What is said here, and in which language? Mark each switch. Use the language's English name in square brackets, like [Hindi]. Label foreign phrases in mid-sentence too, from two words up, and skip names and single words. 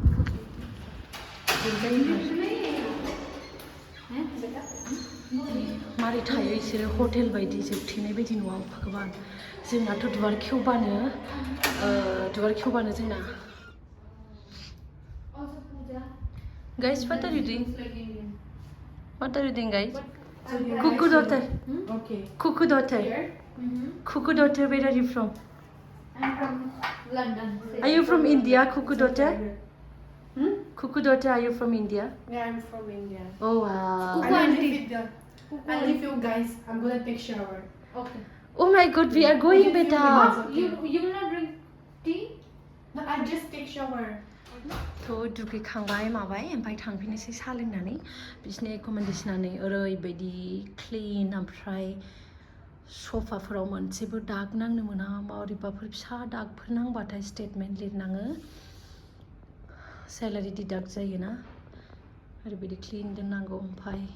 [Bodo] मारै थायो बिसोरो हटेल बायदि जोबथेनाय बायदि न'आव भगवान जोंनाथ' दुवार खेवबानो जोंना [English] Guys, what are you doing? What are you doing, guys? Cuckoo daughter. Okay. Cuckoo daughter. Cuckoo daughter, where are you from? I'm from London. Are you from India, Cuckoo daughter? Cuckoo daughter, are you from India? Yeah, I'm from India. Oh wow. I leave you guys. I'm gonna take shower. Okay. Oh my God, we are going beta. You will not drink tea? No, I just take shower. [Bodo] थ' दुगैखांबाय माबाय ओमफ्राय थांफिनोसै साहा लोंनानै बिसिनि एकमडेसनानै ओरैबायदि क्लिन ओमफ्राय सफाफोराव मोनसेबो दाग नांनो मोना माबोरैबाफोर फिसा दागफोर नांबाथाय स्टेटमेन्ट लिरनाङो [English] salary deduct [Bodo] जायोना ओरैबायदि क्लिन दोननांगौ ओमफ्राय